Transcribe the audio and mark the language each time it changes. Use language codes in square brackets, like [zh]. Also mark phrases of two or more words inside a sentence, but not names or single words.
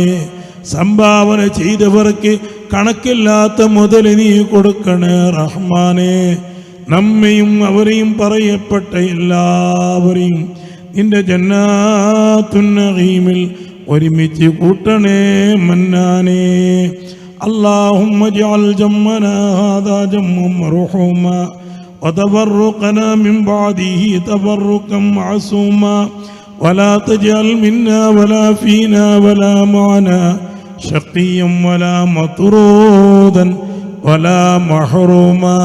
[ml] സംഭാവന ചെയ്തവർക്ക് കണക്കില്ലാത്ത മുതൽ നീ കൊടുക്കണേ റഹ്മാനെ. നമ്മയും അവരെയും പറയപ്പെട്ട എല്ലാവരെയും നിന്റെ [ar] جنات النعيم [ml] ഒരുമിച്ച് കൂട്ടണേ മന്നാനേ. [ar] اللهم اجعل جمعنا هذا جمعا مرحوما وتفرقنا من بعده تفرقا معصوما ولا تجعل منا ولا فينا ولا معنا شقيا ولا مطرودا ولا محروما.